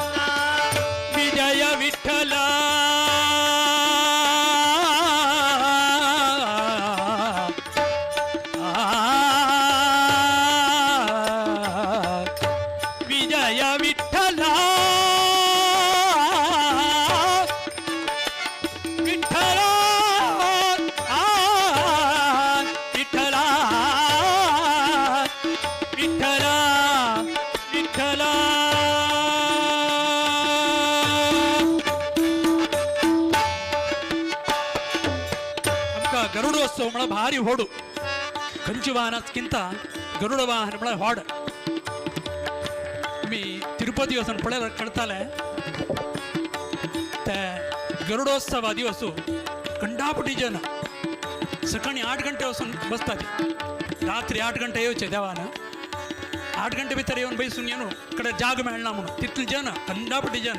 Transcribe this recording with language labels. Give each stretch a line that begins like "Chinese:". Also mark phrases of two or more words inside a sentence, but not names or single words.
Kannada: ವಿಜಯ ವಿಠಲ ವಿಜಯ ವಿಠಲ ವಿಠಲ ವಿಠಲ ವಿಠಲ ವಿಠಲ.
Konkani: आमका गरुडोत्सव मला भारी होडू कंची वाहनातकिंत गरुड वाहन मला होड. मी तिरुपती वचून पळयल्यार कळटालें ते गरुडोत्सवा दिवस कंडापटी जन सकाळी 8 गंटे वचून बसतात, रात्री 8 गंटे येवचे देवान, 8 गंटे भितर येवन बैसून येनो कडे जाग मेळना म्हणून तितले जन कंडापटी जन.